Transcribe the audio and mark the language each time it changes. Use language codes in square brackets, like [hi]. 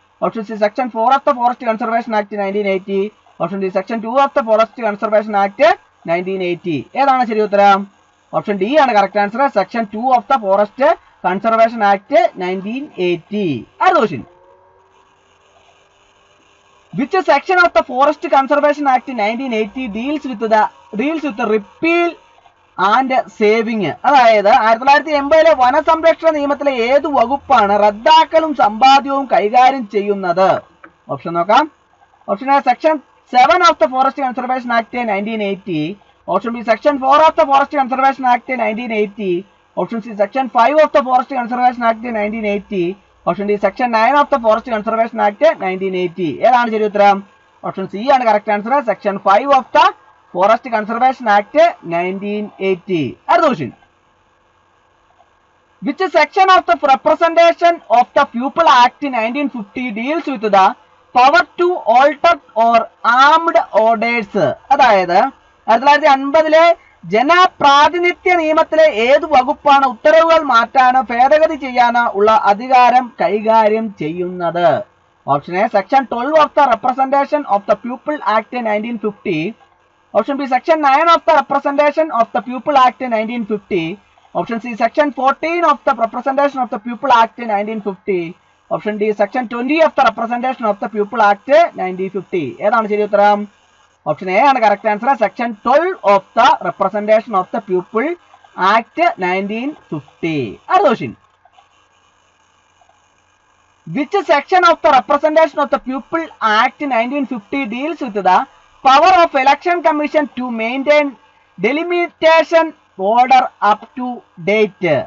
[en] Option C section 4 of the Forest Conservation Act 1980. Option D section 2 of the Forest Conservation Act 1980. [ml] ഏതാണ് ശരി ഉത്തരം? [en] Option D ആണ് correct answer. Section 2 of the forest conservation act 1980. [ml] അടുത്ത question. [en] Which section of the Forest Conservation Act 1980 deals with the repeal and saving? [ml] അതായത് 1980 വനസംരക്ഷണ നിയമത്തിലെ ഏത് വകുപ്പാണ് റദ്ദാക്കലും സമ്പാദ്യവും കൈകാര്യം ചെയ്യുന്നത്? ഓപ്ഷൻ നോക്കാം. [en] Option A section 7 of the forest conservation act 1980. Option B section 4 of the forest conservation act 1980. Option C section 5 of the forest conservation act 1980. Option D section 9 of the forest conservation act 1980. [ml] ഏതാണ് ശരി ഉത്തരം? [en] Option C ആണ് correct answer. Section 5 of the forest conservation act 1980. [ml] അടുത്ത question. [en] Which section of the Representation of the People Act 1950 deals with the power to alter or armed orders? [ml] അതായത് 1950 ജനപ്രാതിനിധ്യ നിയമത്തിലെ ഏത് വകുപ്പാണ് ഉത്തരവുകൾ മാറ്റാനോ ഭേദഗതി ചെയ്യാനോ ഉള്ള അധികാരം കൈകാര്യം ചെയ്യുന്നത്? [en] Option A section 12 of the representation of the people act 1950. Option B section 9 of the representation of the people act 1950. Option C section 14 of the representation of the people act 1950. Option D section 20 of the representation of the people act 1950. [ml] ഏതാണ് ശരി ഉത്തരം? [en] Option A ആണ് correct answer. Section 12 of the representation of the people act 1950. [ml] അടുത്ത question. [en] Which section of the Representation of the People Act 1950 deals with the power of Election Commission to maintain delimitation order up to date?